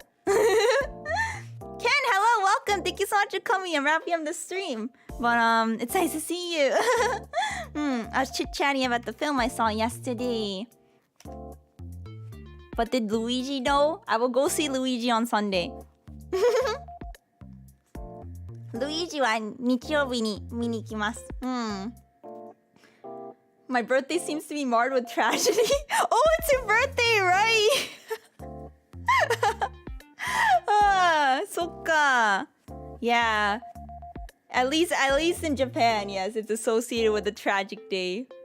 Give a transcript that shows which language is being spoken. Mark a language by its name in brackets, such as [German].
[English] Ken, hello, welcome. Thank you so much for coming. I'm wrapping up the stream. But, it's nice to see you. I was chit-chatting about the film I saw yesterday. But did Luigi know? I will go see Luigi on Sunday. [Japanese] Luigi は日曜日に見に行きます。 [English] My birthday seems to be marred with tragedy. Oh, it's your birthday, right? そっか。Yeah. At least in Japan, yes, it's associated with a tragic day.